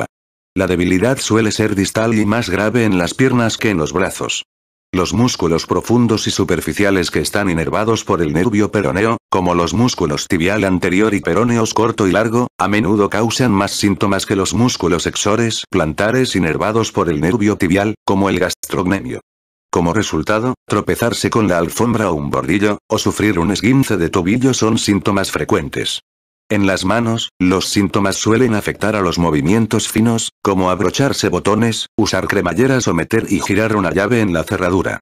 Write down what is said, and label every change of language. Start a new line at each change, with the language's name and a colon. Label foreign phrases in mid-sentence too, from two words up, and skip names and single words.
Spanish: La debilidad suele ser distal y más grave en las piernas que en los brazos. Los músculos profundos y superficiales que están inervados por el nervio peroneo, como los músculos tibial anterior y peroneos corto y largo, a menudo causan más síntomas que los músculos exores plantares inervados por el nervio tibial, como el gastrocnemio. Como resultado, tropezarse con la alfombra o un bordillo, o sufrir un esguince de tobillo son síntomas frecuentes. En las manos, los síntomas suelen afectar a los movimientos finos, como abrocharse botones, usar cremalleras o meter y girar una llave en la cerradura.